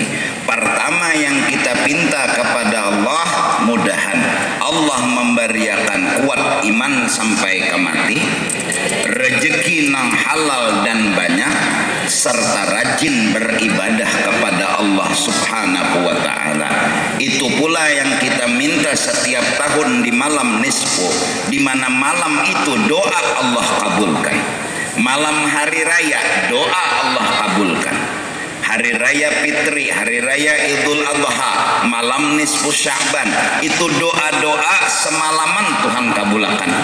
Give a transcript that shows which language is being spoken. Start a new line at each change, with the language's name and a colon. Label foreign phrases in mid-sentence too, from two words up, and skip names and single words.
Indonesian: Pertama yang kita pinta kepada Allah, mudahan Allah memberiakan kuat iman sampai ke mati, rezeki nang halal dan banyak, serta rajin beribadah kepada Allah
Arabic: سبحانه وتعالى.
Indonesian: Itu pula yang kita minta setiap tahun di malam nisfu, di mana malam itu doa Allah kabulkan. Malam hari raya doa Allah kabulkan. Hari raya Fitri, hari raya Idul Adha, malam nisfu Sya'ban, itu doa-doa semalaman Tuhan kabulkan.